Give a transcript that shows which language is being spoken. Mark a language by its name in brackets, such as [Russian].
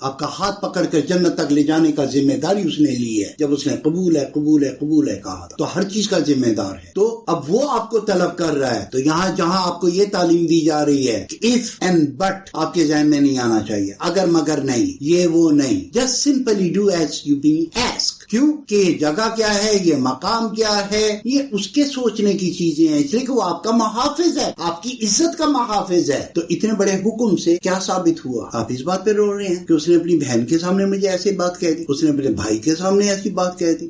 [Urdu] آپ کا ہاتھ پکڑ کر جنت تک لے جانے کا ذمہ داری اس نے لی ہے جب اس نے قبول ہے قبول ہے قبول ہے کہا تھا. تو ہر چیز کا ذمہ دار ہے. تو اب وہ آپ کو طلب کر رہا ہے, تو یہاں جہاں آپ کو یہ تعلیم دی جا رہی ہے کہ [English] if and but [Urdu] آپ کے ذہن میں نہیں آنا چاہیے, اگر مگر نہیں, یہ وہ نہیں. [English] just simply do as you being asked. [Urdu] کیوں کہ یہ جگہ کیا ہے, یہ مقام کیا ہے, یہ اس کے سوچنے کی چیزیں ہیں, اس لیے کہ وہ آپ کا محافظ ہے, آپ کی عزت کا محافظ ہے. تو اتنے بڑے حکم سے کیا ثابت ہوا؟ آپ اس بات پہ رو رہے ہیں کہ اس نے اپنی بہن کے سامنے مجھے ایسی بات کہہ دی, اس نے اپنے بھائی کے سامنے ایسی بات کہہ دی.